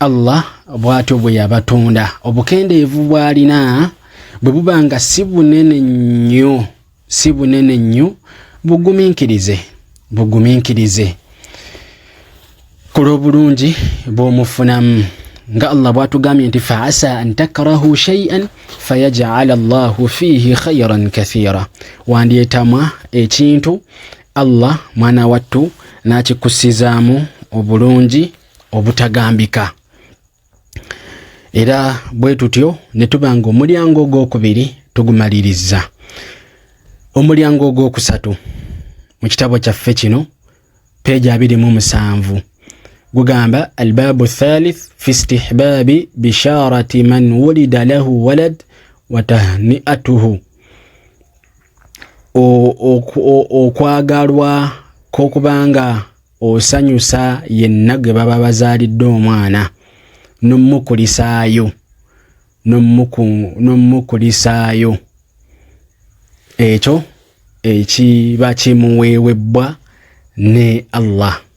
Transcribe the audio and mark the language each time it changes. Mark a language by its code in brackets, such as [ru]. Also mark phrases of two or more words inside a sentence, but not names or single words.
[lg] Allah bw'atyo bwe yabatonda. Obukendeevu bw'alina bwe bubanga si bunene nnyo bugumiikirize ku lw'obulungi bw'omufunamu. Nga Allah bw'atugambye nti [ar] فعسى أن تكرهوا شيئا فيجعل الله فيه خيرا كثيرا. [lg] Wandyetamwa ekintu Allah mwana wattu n'akikusizaamu obulungi obutagambika. Era bwe tutyo ne tubanga omulyango ogwokubiri tugumaliriza. Omulyango ogwokusatu mu kitabo kyaffe kino peegi 27 gugamba [ar] الباب الثالث في استحباب بشارة من ولد له ولد وتهنئته. [lg] Okwagalwa kokubanga osanyusa yenna gwe baba bazaalidde omwana n'omukulisaayo ekyo ekiba kimuweewebbwa ne Allah.